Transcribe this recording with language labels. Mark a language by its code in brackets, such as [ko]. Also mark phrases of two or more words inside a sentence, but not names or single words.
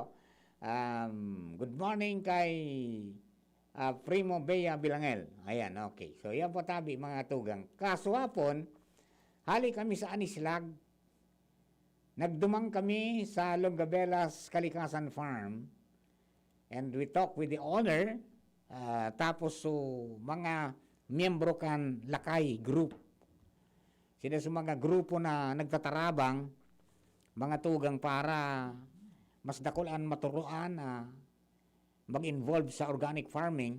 [en] Good morning kay Primo Bea Bilangel. [tl] Ayan, okay. [bik] So yan po tabi mga tugang. Kaso hapon, hali kami sa Anislag. Nagdumang kami sa Longabelas Kalikasan Farm. [en] And we talk with the owner. [bik] Tapos so, mga miyembro kan Lakay Group. Sila sa mga grupo na nagtatarabang, mga tugang para mas dakulan maturuan na mag-involve sa [en] organic farming.